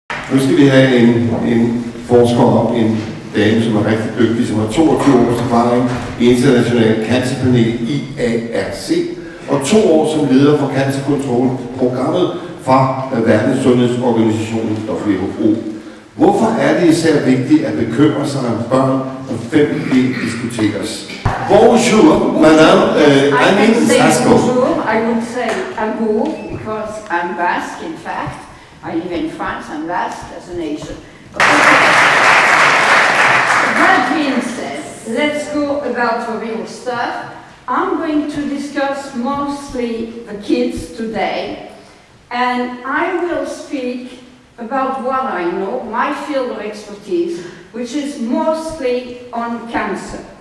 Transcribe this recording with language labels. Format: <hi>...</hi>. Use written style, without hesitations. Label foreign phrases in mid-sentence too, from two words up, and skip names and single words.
<da>Nu skal vi have en forsker op, en dame, som er rigtig dygtig, som har 22 års erfaring i internationalt cancerpanel IARC, og 2 år som leder for cancerkontrolprogrammet fra Verdenssundhedsorganisationen WHO. Hvorfor er det især vigtigt at bekymre sig om børn, når 5G diskuteres?</da> <fr>Bonjour, madame,</fr> <en>I'm in Sasco. Bonjour, I would say amour, because I'm Basque, in fact. I live in France, I'm Basque as a nation. That being said, let's go about the real stuff. I'm going to discuss mostly the kids today, and I will speak about what I know, my field of expertise, which is mostly on cancer.</en>